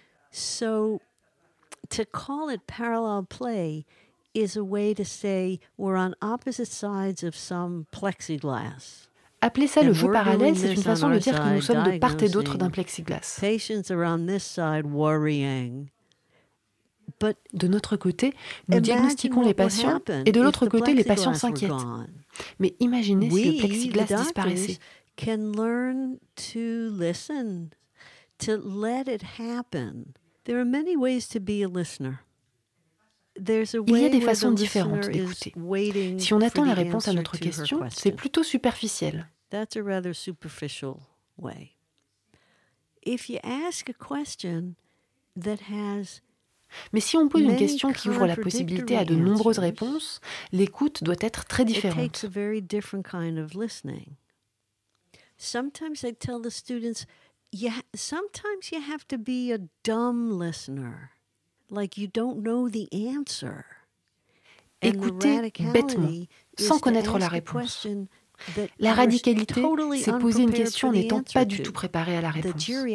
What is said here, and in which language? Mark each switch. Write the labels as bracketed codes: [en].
[en] So, to call it parallel play is a way to say we're on opposite sides of some plexiglass. [fr] Appeler ça le jeu parallèle, c'est une façon de dire que nous sommes de part et d'autre d'un plexiglas. De notre côté, nous diagnostiquons les patients et de l'autre côté, les patients s'inquiètent. Mais imaginez si le plexiglas disparaissait. Il y a des façons différentes d'écouter. Si on attend la réponse à notre question, c'est plutôt superficiel. [en] That's a rather superficial way. If you ask a question that has [fr] Mais si on pose une question qui ouvre la possibilité à de nombreuses réponses, l'écoute doit être très différente. [en] It takes a very different kind of listening. Sometimes I tell the students, sometimes you have to be a dumb listener, like you don't know the answer. [fr] Écouter bêtement, sans connaître la réponse. La radicalité, c'est poser une question n'étant pas du tout préparé à la réponse.